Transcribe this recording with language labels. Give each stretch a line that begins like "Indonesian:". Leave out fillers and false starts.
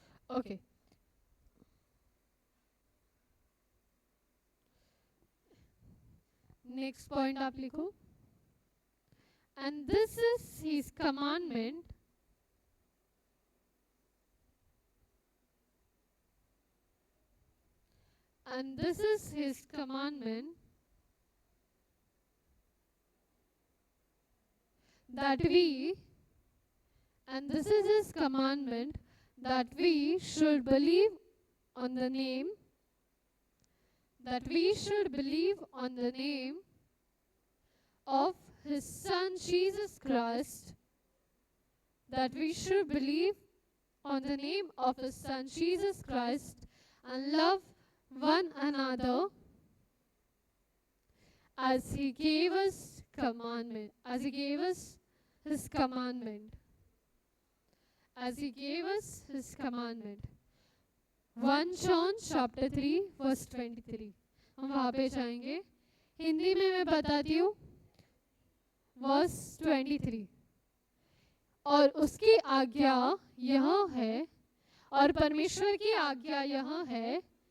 Hindi: Okay, next point आप लिखो।
English: And this is his commandment, and this is his commandment, that we, and this is his commandment, that we should believe on the name, that we should believe on the name of his son Jesus Christ, that we should believe on the name of his son Jesus Christ and love one another as he gave us commandment, as he gave us his commandment, as he gave us his commandment. 1 John chapter 3 verse 23,
Hindi: हम वहाँ पे जाएंगे। हिंदी में मैं बताती हूँ, verse 23। और उसकी आज्ञा यह है, और परमेश्वर की आज्ञा यह है